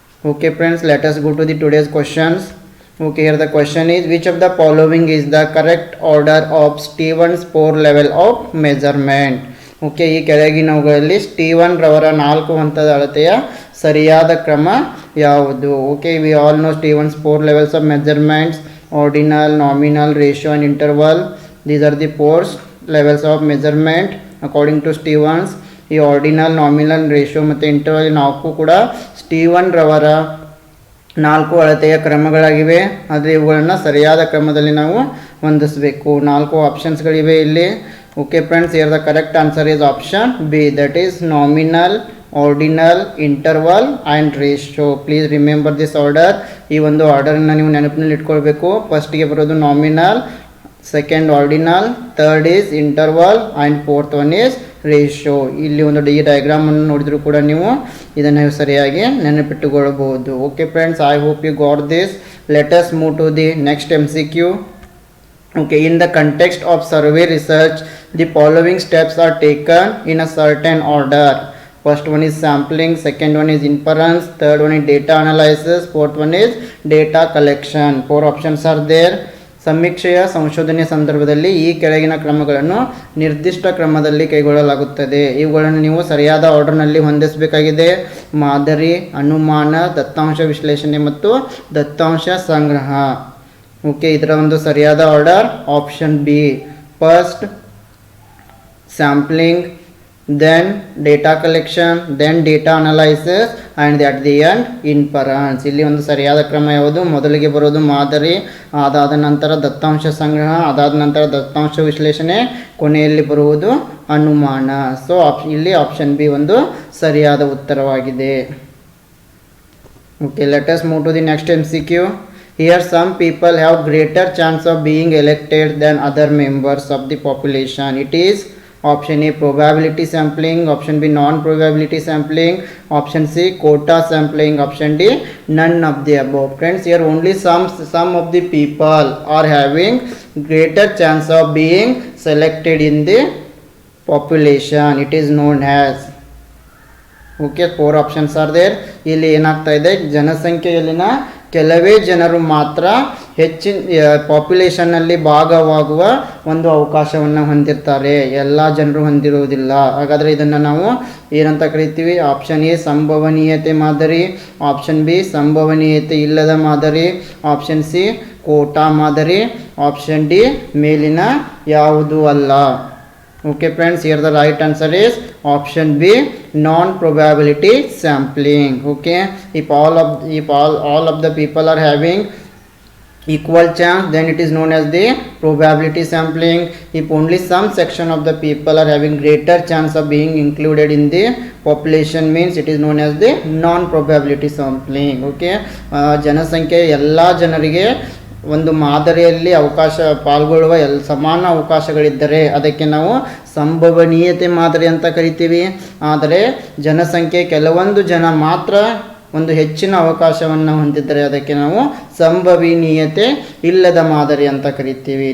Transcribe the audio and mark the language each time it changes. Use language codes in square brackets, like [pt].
[en] Okay friends, let us go to the today's questions. Okay, here the question is which of the following is the correct order of Stevens 4 level of measurement. [kn] Okay, ಈ ಕೆಳಗಿನವುಗಳಲ್ಲಿ Steven ರವರ 4 ಹಂತದ ಅಳತೆಯ ಸರಿಯಾದ ಕ್ರಮ ಯಾವುದು? [en] Okay, we all know Stevens 4 levels of measurements: ordinal, nominal, ratio and interval. These are the 4 levels of measurement according to Stevens. [kn] ಈ ordinal, nominal, ratio ಮತ್ತು ಇಂಟರ್ವಲ್ ನಾಲ್ಕು ಕೂಡ ಸ್ಟೀವನ್ ರವರ 4 ಅಳತೆಯ ಕ್ರಮಗಳಾಗಿವೆ. ಆದರೆ ಇವುಗಳನ್ನು ಸರಿಯಾದ ಕ್ರಮದಲ್ಲಿ ನಾವು ಹೊಂದಿಸಬೇಕು. 4 ಆಪ್ಷನ್ಸ್ಗಳಿವೆ ಇಲ್ಲಿ. [en] Okay friends, here the correct answer is option B, that is nominal, ordinal, interval and ratio. Please remember this order. [kn] ಈ ಒಂದು ಆರ್ಡರನ್ನು ನೀವು ನೆನಪಿನಲ್ಲಿ ಇಟ್ಕೊಳ್ಬೇಕು. ಫಸ್ಟಿಗೆ ಬರೋದು [en] Nominal, second ordinal, third is interval and fourth one is ratio. [kn] ಇಲ್ಲಿ ಒಂದು ಡಯಾಗ್ರಾಮನ್ನು ನೋಡಿದರೂ ಕೂಡ ನೀವು ಇದನ್ನು ಸರಿಯಾಗಿ ನೆನಪಿಟ್ಟುಕೊಳ್ಳಬಹುದು. [en] Okay friends, I hope you got this. Let us move to the next MCQ. Okay, in the context of survey research, the following steps are taken in a certain order. First one is sampling, second one is inference, third one is data analysis, fourth one is data collection. 4 options are there. [kn] ಸಮೀಕ್ಷೆಯ ಸಂಶೋಧನೆ ಸಂದರ್ಭದಲ್ಲಿ ಈ ಕೆಳಗಿನ ಕ್ರಮಗಳನ್ನು ನಿರ್ದಿಷ್ಟ ಕ್ರಮದಲ್ಲಿ ಕೈಗೊಳ್ಳಲಾಗುತ್ತದೆ. ಇವುಗಳನ್ನು ನೀವು ಸರಿಯಾದ ಆರ್ಡರ್ನಲ್ಲಿ ಹೊಂದಿಸಬೇಕಾಗಿದೆ: ಮಾದರಿ, ಅನುಮಾನ, ದತ್ತಾಂಶ ವಿಶ್ಲೇಷಣೆ ಮತ್ತು ದತ್ತಾಂಶ ಸಂಗ್ರಹ. [en] Okay, ಇದರ ಒಂದು ಸರಿಯಾದ order option B. First sampling, then data collection, then data analysis and at the end inference. [kn] ಇಲ್ಲಿ ಒಂದು ಸರಿಯಾದ ಕ್ರಮ ಯಾವುದು? ಮೊದಲಿಗೆ ಬರೋದು ಮಾದರಿ, ಅದಾದ ನಂತರ ದತ್ತಾಂಶ ಸಂಗ್ರಹ, ಅದಾದ ನಂತರ ದತ್ತಾಂಶ ವಿಶ್ಲೇಷಣೆ, ಕೊನೆಯಲ್ಲಿ ಬರುವುದು ಅನುಮಾನ. ಸೊ ಇಲ್ಲಿ ಆಪ್ಷನ್ ಬಿ ಒಂದು ಸರಿಯಾದ ಉತ್ತರವಾಗಿದೆ. [en] Okay, let us move to the next MCQ. Here some people have greater chance of being elected than other members of the population. It is option A probability sampling, option B non-probability sampling, option C quota sampling, option D none of the above. Friends, here only some of the people are having greater chance of being selected in the population. It is known as. Okay, 4 options are there. [kn] ಇಲ್ಲಿ ಏನಾಗ್ತಾ ಇದೆ, ಜನಸಂಖ್ಯೆಯಲ್ಲಿನ ಕೆಲವೇ ಜನರು ಮಾತ್ರ ಹೆಚ್ಚಿನ ಪಾಪ್ಯುಲೇಷನ್ನಲ್ಲಿ ಭಾಗವಾಗುವ ಒಂದು ಅವಕಾಶವನ್ನು ಹೊಂದಿರ್ತಾರೆ. ಎಲ್ಲ ಜನರು ಹೊಂದಿರುವುದಿಲ್ಲ. ಹಾಗಾದರೆ ಇದನ್ನು ನಾವು ಏನಂತ ಕರಿತೀವಿ? ಆಪ್ಷನ್ ಎ ಸಂಭವನೀಯತೆ ಮಾದರಿ, ಆಪ್ಷನ್ ಬಿ ಸಂಭವನೀಯತೆ ಇಲ್ಲದ ಮಾದರಿ, ಆಪ್ಷನ್ ಸಿ ಕೋಟಾ ಮಾದರಿ, ಆಪ್ಷನ್ ಡಿ ಮೇಲಿನ ಯಾವುದೂ ಅಲ್ಲ. [en] Okay friends, here the right answer is option B, non-probability sampling. Okay, if all of the people are having equal chance, then it is known as the probability sampling. If only some section of the people are having greater chance of being included in the population, means it is known as the non-probability sampling. Okay, [kn] ಜನಸಂಖ್ಯೆ ಎಲ್ಲ ಜನರಿಗೆ ಒಂದು ಮಾದರಿಯಲ್ಲಿ ಪಾಲ್ಗೊಳ್ಳುವ ಸಮಾನ ಅವಕಾಶಗಳಿದ್ದರೆ ಅದಕ್ಕೆ ನಾವು ಸಂಭವನೀಯತೆ ಮಾದರಿ ಅಂತ ಕರಿತೀವಿ. ಆದರೆ ಜನಸಂಖ್ಯೆ ಕೆಲವೊಂದು ಜನ ಮಾತ್ರ ಒಂದು ಹೆಚ್ಚಿನ ಅವಕಾಶವನ್ನು ಹೊಂದಿದ್ದರೆ ಅದಕ್ಕೆ ನಾವು ಸಂಭವನೀಯತೆ ಇಲ್ಲದ ಮಾದರಿ ಅಂತ ಕರಿತೀವಿ.